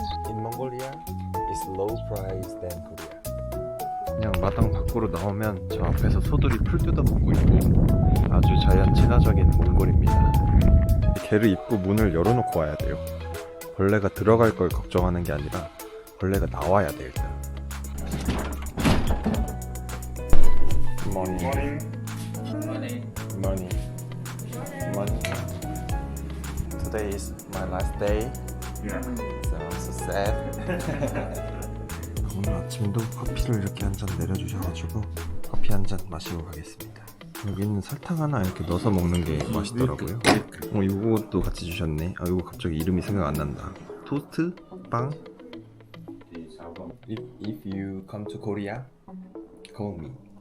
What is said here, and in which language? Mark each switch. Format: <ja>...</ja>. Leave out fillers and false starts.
<en>In Mongolia, it's low price than Korea.</en> <ko>그냥 마당 밖으로 나오면 저 앞에서 소들이 풀 뜯어먹고 있고 아주 자연 친화적인 몽골입니다. 게르 입구 문을 열어놓고 와야 돼요. 벌레가 들어갈 걸 걱정하는 게 아니라 벌레가 나와야 돼 일단.</ko> <en>Good morning. Good morning. Good morning. Today is my last day. So I'm so sad.</en> <ko>오늘 아침도 커피를 이렇게 한 잔 내려주셔가지고 커피 한 잔 마시고 가겠습니다. 여기는 설탕 하나 이렇게 넣어서 먹는 게 맛있더라고요. 이것도 같이 주셨네. 이거 갑자기 이름이 생각 안 난다. 토스트? 빵?</ko> <en>If you come to Korea, call me.</en>